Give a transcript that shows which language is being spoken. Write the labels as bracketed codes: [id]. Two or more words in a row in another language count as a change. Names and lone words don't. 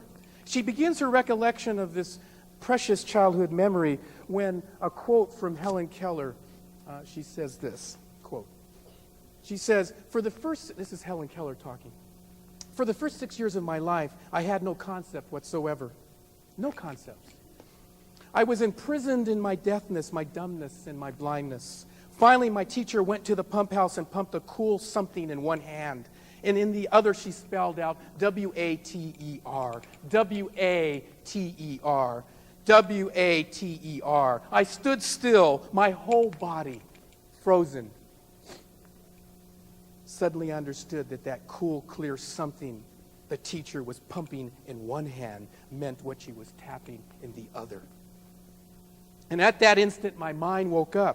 [en] She begins her recollection of this precious childhood memory when a quote from Helen Keller, she says this, quote, she says, this is Helen Keller talking, for the first 6 years of my life, I had no concept whatsoever. No concept. I was imprisoned in my deafness, my dumbness, and my blindness. Finally, my teacher went to the pump house and pumped a cool something in one hand. And in the other, she spelled out W-A-T-E-R. W-A-T-E-R. W-A-T-E-R. I stood still, my whole body frozen. Suddenly understood that cool, clear something the teacher was pumping in one hand meant what she was tapping in the other. And at that instant, my mind woke up.